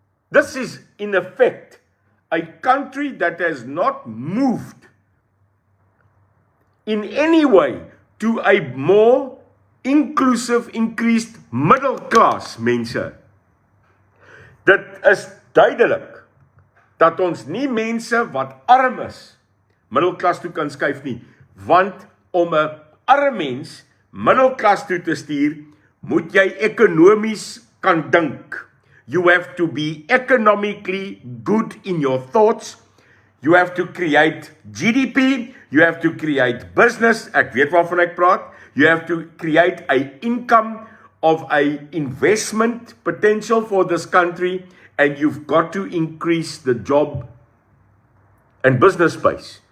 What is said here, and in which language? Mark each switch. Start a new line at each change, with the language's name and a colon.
English: This is in effect a country that has not moved in any way to a more inclusive, increased middle class mense.
Afrikaans: Dit is duidelik dat ons nie mense wat arm is, middelklas toe kan skuif nie, want om 'n arm mens middelklas toe te stuur, moet jy ekonomies kan dink.
English: You have to be economically good in your thoughts. You have to create GDP, you have to create business,
Afrikaans: ek weet waarvan ek praat,
English: you have to create a income of a investment potential for this country, and you've got to increase the job and business space.